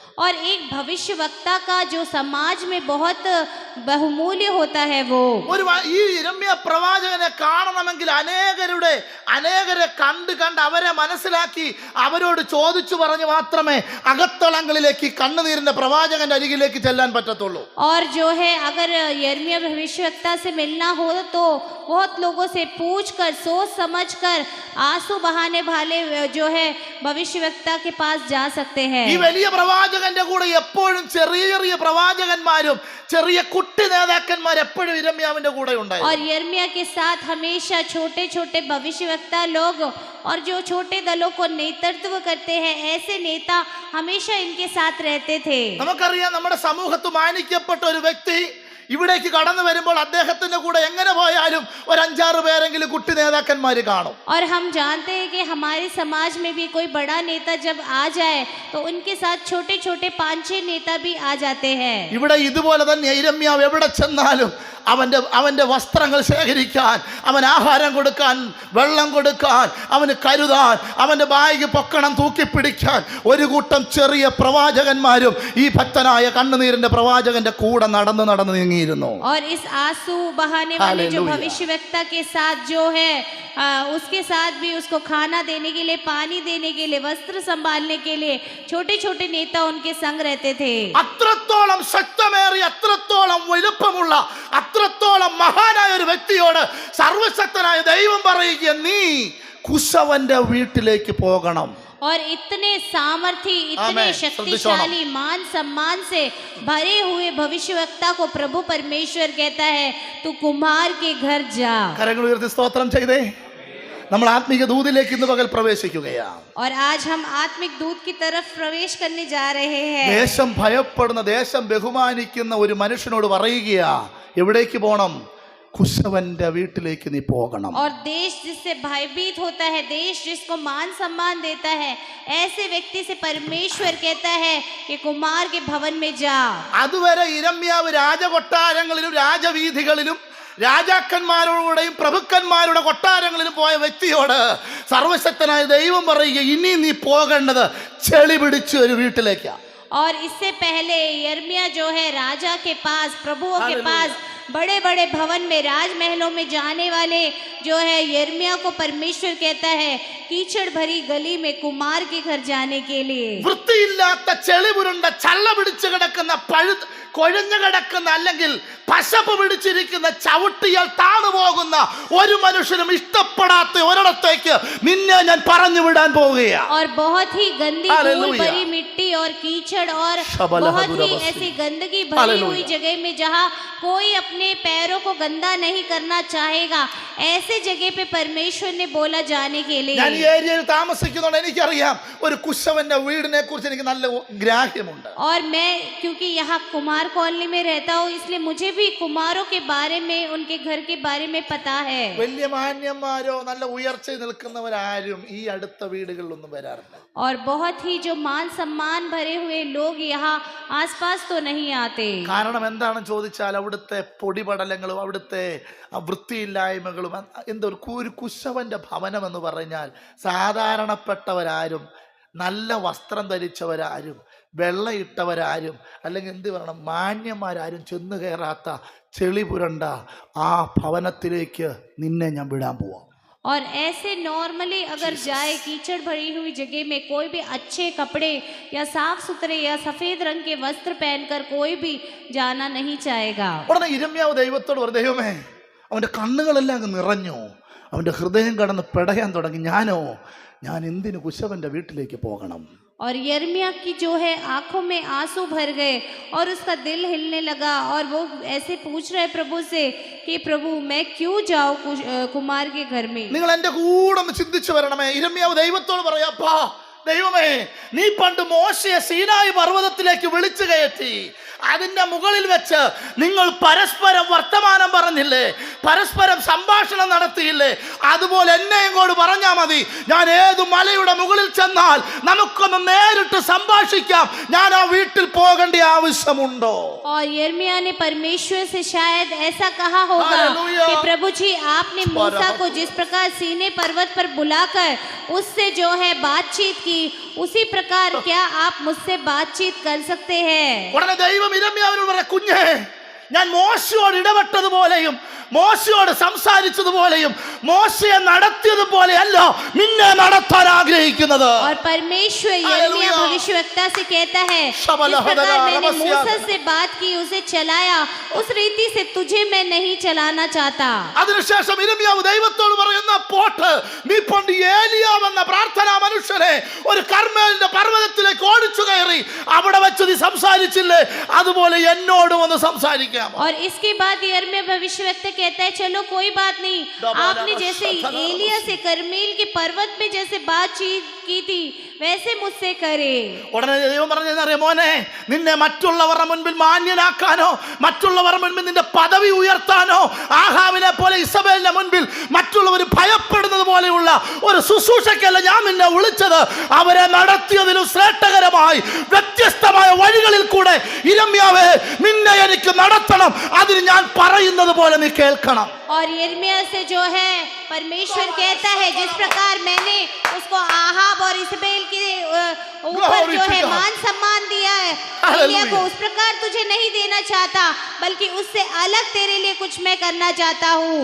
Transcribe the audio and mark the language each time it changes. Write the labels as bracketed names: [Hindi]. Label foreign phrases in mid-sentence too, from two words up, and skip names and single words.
[Hindi] और एक भविष्यवक्ता का जो समाज में बहुत बहुमूल्य होता है वो। [Malayalam] ഈ യിരെമ്യാ പ്രവാചകനെ കാണണമെങ്കിൽ അനേകരെ കണ്ട് അവരെ മനസ്സിലാക്കി അവരോട് ചോദിച്ചു പറഞ്ഞ് മാത്രമേ അകത്തളങ്ങളിലേക്ക് കണ്ണുനീരിന്റെ പ്രവാചകന്റെ അരികിലേക്ക് ചെല്ലാൻ പറ്റത്തുള്ളൂ. [Hindi] और जो है अगर यिर्मयाह भविष्यवक्ता से मिलना हो तो बहुत लोगों से पूछकर, सोच समझकर, आंसू बहाने वाले जो है भविष्यवक्ता के पास जा सकते हैं। [Malayalam] ഈ വലിയ പ്രവാചകന്റെ കൂടെ എപ്പോഴും ചെറിയ ചെറിയ പ്രവാചകന്മാരും ചെറിയ കുട്ടി നേതാക്കന്മാർ എപ്പോഴും യിരെമ്യാവിന്റെ കൂടെ ഉണ്ടായിരുന്നു. [Hindi] और यिर्मयाह के साथ हमेशा छोटे छोटे भविष्यवक्ता लोग और जो छोटे दलों को नेतृत्व करते हैं, ऐसे नेता हमेशा इनके साथ रहते थे। [Malayalam] നമുക്കറിയാം, നമ്മുടെ സമൂഹത്ത് മാനിക്കപ്പെട്ട ഒരു വ്യക്തി ഇവിടേക്ക് കടന്നു വരുമ്പോൾ അദ്ദേഹത്തിന്റെ കൂടെ എങ്ങനെ പോയാലും ഒരു 5-6 പേരെങ്കിലും കുട്ടി നേതാക്കന്മാര് കാണും. [Hindi] और हम जानते हैं कि हमारे समाज में भी कोई बड़ा नेता जब आ जाए तो उनके साथ छोटे छोटे 5-6 नेता भी आ जाते हैं. [Malayalam] ഇവിടെ ഇതുപോലെ തന്നെ യിരെമ്യാവ് എവിടെ ചെന്നാലും അവന്റെ വസ്ത്രങ്ങൾ ശേഖരിക്കാൻ, അവൻ ആഹാരം കൊടുക്കാൻ, വെള്ളം കൊടുക്കാൻ, അവന് കരുതാൻ, അവന്റെ ബാഗ് പൊക്കണം, തൂക്കിപ്പിടിക്കാൻ ഒരു കൂട്ടം ചെറിയ പ്രവാചകന്മാരും ഈ ഭക്തനായ കണ്ണുനീരിന്റെ പ്രവാചകന്റെ കൂടെ നടന്ന് നീങ്ങിയിരുന്നു. [Hindi] और इस आंसू बहाने वाले जो भविष्यवक्ता के साथ जो है उसके साथ भी उसको खाना देने के लिए, पानी देने के लिए, वस्त्र संभालने के लिए छोटे छोटे नेता उनके संग रहते थे. [Malayalam] അത്രത്തോളം ശക്തമേറിയ, അത്രത്തോളം വലുപ്പമുള്ള, അത്രത്തോളം മഹാനായ ഒരു വ്യക്തിയോട് സർവശക്തനായ ദൈവം പറയുക, നീ കുശവന്റെ വീട്ടിലേക്ക് പോകണം. [Hindi] और इतने सामर्थी, इतने शक्तिशाली, मान सम्मान से भरे हुए भविष्यवक्ता को प्रभु परमेश्वर कहता है तू कुम्हार के घर जा. [Malayalam] കരങ്ങൾ ഉയർത്തി സ്തോത്രം ചെയ്തേ. നമ്മൾ ആത്മീക ദൂതിലേക്ക് ഇന്ന് പകൽ പ്രവേശിക്കുകയാണ്. [Hindi] और आज हम आत्मिक दूत की तरफ प्रवेश करने जा रहे हैं. [Malayalam] ദേശം ഭയപ്പെടുന്ന, ദേശം ബഹുമാനിക്കുന്ന ഒരു മനുഷ്യനോട് പറയുകയാ, എവിടേക്ക് പോകണം? കുശവന്റെ വീട്ടിലേക്ക് നീ പോകണം. [Hindi] और देश जिससे भयभीत होता है, देश जिसको मान सम्मान देता है, ऐसे व्यक्ति से परमेश्वर कहता है कि कुमार के भवन में जा. [Malayalam] അതുവരെ യിരെമ്യാവ് രാജകൊട്ടാരങ്ങളിലും രാജവീഥികളിലും രാജാക്കന്മാരോടെയും പ്രഭുക്കന്മാരുടെ കൊട്ടാരങ്ങളിലും പോയ വ്യക്തിയോട് സർവശക്തനായ ദൈവം പറയുക, ഇനി നീ പോകേണ്ടത് ചെളി പിടിച്ച ഒരു വീട്ടിലേക്കാണ്. [Hindi] और इससे पहले यिर्मयाह जो है राजा के पास, प्रभुओं के पास, बड़े बड़े भवन में, राजमहलों में जाने वाले जो है यिर्मयाह को परमेश्वर कहता है कीचड़ भरी गली में कुमार के घर जाने के लिए. [Malayalam] വൃത്തിയില്ലാത്ത ചെളി പുരണ്ട, ചള്ള പിടിച്ചു കിടക്കുന്ന, കൊഴഞ്ഞു കിടക്കുന്ന, അല്ലെങ്കിൽ പശപ്പ് പിടിച്ചിരിക്കുന്ന, ചവിട്ടിയാൽ താണു പോകുന്ന ഒരു മനുഷ്യനും ഇഷ്ടപ്പെടാത്ത ഒരിടത്തേക്ക് നിന്നെ ഞാൻ പറഞ്ഞു വിടാൻ പോവുകയാണ്. [Hindi] और बहुत ही गंदी धूल भरी मिट्टी और कीचड़ और बहुत ही ऐसी गंदगी भरी हुई जगह में जहाँ कोई अपने पैरों को गंदा नहीं करना चाहेगा, ऐसे जगह पे परमेश्वर ने बोला जाने के लिए. [Malayalam] ഞാൻ ഈ ഏരിയയിൽ താമസിക്കുന്നതുകൊണ്ട് എനിക്കറിയാം, ഒരു കുശവന്റെ വീടിനെ കുറിച്ച് എനിക്ക് നല്ല ഗ്രാഹ്യമുണ്ട്. [Hindi] और मैं क्योंकि यहाँ कुमार कॉलोनी में रहता हूँ, इसलिए मुझे भी कुमारों के बारे में, उनके घर के बारे में पता है. [Malayalam] വലിയ മാന്യന്മാരോ നല്ല ഉയർച്ചയിൽ നിൽക്കുന്നവരാരും ഈ അടുത്ത വീടുകളിലൊന്നും വരാറില്ല. [Hindi] और बहुत ही जो मान सम्मान भरे हुए लोग यहाँ आसपास तो नहीं आते. [Malayalam] കാരണം എന്താണെന്ന് ചോദിച്ചാൽ അവിടുത്തെ പൊടിപടലങ്ങളും അവിടുത്തെ വൃത്തിയില്ലായ്മകളും, ഒരു കുശവന്റെ ഭവനം എന്ന് പറഞ്ഞാൽ സാധാരണപ്പെട്ടവരാരും, നല്ല വസ്ത്രം ധരിച്ചവരാരും, വെള്ളയിട്ടവരാരും, അല്ലെങ്കിൽ എന്ത് പറയണം, മാന്യന്മാരാരും ചെന്ന് കയറാത്ത ചെളി പുരണ്ട ആ ഭവനത്തിലേക്ക് നിന്നെ ഞാൻ വിടാൻ പോവാം. [Hindi] और ऐसे नॉर्मली अगर जाए कीचड़ भरी हुई जगह में, कोई भी अच्छे कपड़े या साफ सुथरे या सफेद रंग के वस्त्र पहनकर कोई भी जाना नहीं चाहेगा. [Malayalam] ഉടനെ യിരെമ്യാവ് ദൈവത്തോട് പറഞ്ഞു, ദൈവമേ, അവന്റെ കണ്ണുകളെല്ലാം അങ്ങ് നിറഞ്ഞു, അവന്റെ ഹൃദയം കടന്ന് പിടയാൻ തുടങ്ങി, ഞാൻ എന്തിനു കുശവന്റെ വീട്ടിലേക്ക് പോകണം? [Hindi] और यिर्मयाह की जो है आंखों में आंसू भर गए और उसका दिल हिलने लगा और वो ऐसे पूछ रहे प्रभु से कि प्रभु मैं क्यों जाऊं कुमार के घर में. [Malayalam] നിങ്ങൾ എന്റെ കൂടെ ഒന്ന് ചിന്തിച്ചു വരണമേ. യിരെമ്യാവ് ദൈവത്തോട് പറയാ, അപ്പാ ദൈവമേ, നീ പണ്ട് മോശയെ സീനായി പർവ്വതത്തിലേക്ക് വിളിച്ചു കയറ്റി, അതിന്റെ മുകളിൽ വെച്ച് നിങ്ങൾ പരസ്പരം വർത്തമാനം പറഞ്ഞില്ലേ, പരസ്പരം സംഭാഷണം നടത്തിയില്ലേ? അതുപോലെ എന്നെ ഇങ്ങോട്ട് പറഞ്ഞാൽ മതി, ഞാൻ ഏത് മലയുടെ മുകളിൽ ചെന്നാൽ നമുക്കൊന്ന് നേരിട്ട് സംഭാഷിക്കാം. ഞാൻ ആ വീട്ടിൽ പോകേണ്ട ആവശ്യമുണ്ടോ? [Hindi] और यिर्मयाह ने परमेश्वर से शायद ऐसा कहा होगा कि प्रभु जी, आपने मूसा को जिस प्रकार सीने पर्वत पर बुलाकर उससे जो है बातचीत की, उसी प्रकार क्या आप मुझसे बातचीत कर सकते हैं? [Malayalam] ഉടനെ ദൈവം യിരെമ്യാവിനോട് പറയാ, കുഞ്ഞേ, ഞാൻ മോശയോട് ഇടപെട്ടതുപോലെയും മോശയോട് സംസാരിച്ചതുപോലെയും മോശയെ നടത്തിയതുപോലെയല്ല നിന്നെ നടത്താൻ ആഗ്രഹിക്കുന്നത്. [Hindi] और परमेश्वर यिर्मयाह भविष्यवक्ता से कहता है, जिस प्रकार मैंने मूसा से बात की, उसे चलाया, उस रीति से तुझे मैं नहीं चलाना चाहता. [Malayalam] അതിനുശേഷം യിരെമ്യാവ് ദൈവത്തോട് പറയുന്ന, പോട്ട്, നീ പണ്ട് ഏലിയാവ് എന്ന പ്രാർത്ഥനാ മനുഷ്യനെ ഒരു കർമ്മേലിന്റെ പർവ്വതത്തിലേക്ക് ഓടിച്ചു കയറി, അവിടെ വെച്ച് നീ സംസാരിച്ചില്ലേ, അതുപോലെ എന്നോടും ഒന്ന് സംസാരിക്കാം. [Hindi] और इसके बाद यिर्मयाह भविष्यवक्ता कहता है, चलो कोई बात नहीं, आपने जैसे एलिया से करमेल के पर्वत में जैसे बातचीत की थी, वैसे मुझसे करे। [Malayalam] ഉടനെ ദൈവം പറഞ്ഞറിയാം, മോനെ, നിന്നെ മറ്റുള്ളവരുടെ മുൻപിൽ മാന്യനാക്കാനോ മറ്റുള്ളവരുടെ മുൻപിൽ നിന്റെ പദവി ഉയർത്താനോ ആഹാബിനെ പോലെ ഇസബേലിന്റെ മുൻപിൽ മറ്റുള്ളവർ ഭയപ്പെടുന്നത് പോലെയുള്ള ഒരു ശുശ്രൂഷയ്ക്കല്ല ഞാൻ നിന്നെ വിളിച്ചത്. അവരെ നടത്തിയതിലും ശ്രേഷ്ഠകരമായി വ്യത്യസ്തമായ വഴികളിൽ കൂടെ യിരെമ്യാവേ നിന്നെ എനിക്ക് നടത്തണം. അതിന് ഞാൻ പറയുന്നത് പോലെ നീ കേൾക്കണം. [Hindi] और यिर्मयाह से जो है परमेश्वर कहता है, जिस प्रकार मैंने उसको आहाब और इस्राएल के ऊपर जो है मान सम्मान दिया है एलिय्याह को, उस प्रकार तुझे नहीं देना चाहता, बल्कि उससे अलग तेरे लिए कुछ मैं करना चाहता हूँ।